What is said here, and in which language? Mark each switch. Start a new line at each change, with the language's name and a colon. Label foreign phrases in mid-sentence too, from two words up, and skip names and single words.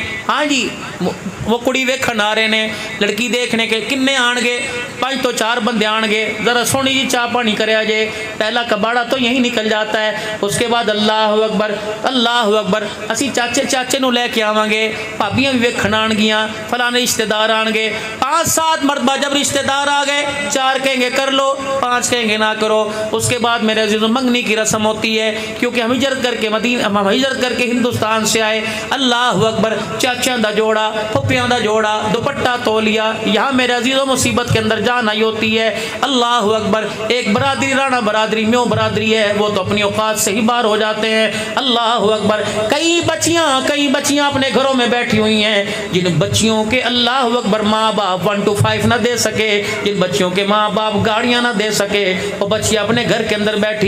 Punjabi: ہاں جی، وہ کڑی ویکھن آ رہے نے،
Urdu: لڑکی دیکھنے کے
Punjabi: کنے آن گے؟ 5 تو 4 بندے آن گے، ذرا سونی جی چاہ پانی کرے آجے،
Urdu: پہلا کباڑا تو یہی نکل جاتا ہے۔ اس کے بعد
Arabic: اللہ اکبر، اللہ اکبر،
Punjabi: اسی چاچے نو لے کے آواں گے، بھابیاں بھی ویکھن آن گیاں، فلانے رشتہ دار آن گے۔
Urdu: 5-7 مرتبہ جب رشتہ دار آ گئے، 4 کہیں گے کر لو، 5 کہیں گے نہ کرو۔ اس کے بعد میرے عزیزو منگنی کی رسم ہوتی ہے، کیونکہ ہم ہجرت کر کے ہندوستان سے آئے۔
Arabic: اللہ اکبر،
Punjabi: چاچیاں دا جوڑا، پھپھیاں دا جوڑا، دوپٹہ تولیا،
Urdu: یہاں میرے عزیزو مصیبت کے اندر جان آئی ہوتی ہے۔
Arabic: اللہ اکبر،
Urdu: ایک برادری، رانا برادری، میوں برادری ہے، وہ تو اپنی اوقات سے ہی باہر ہو جاتے ہیں۔
Arabic: اللہ اکبر،
Urdu: کئی بچیاں اپنے گھروں میں بیٹھی ہوئی ہیں، جن بچیوں کے
Arabic: اللہ اکبر
Urdu: ماں باپ 1 to 5 نہ دے سکے، جن بچیوں کے ماں باپ گاڑیاں نہ دے سکے، وہ بچیاں اپنے گھر کے اندر بیٹھی۔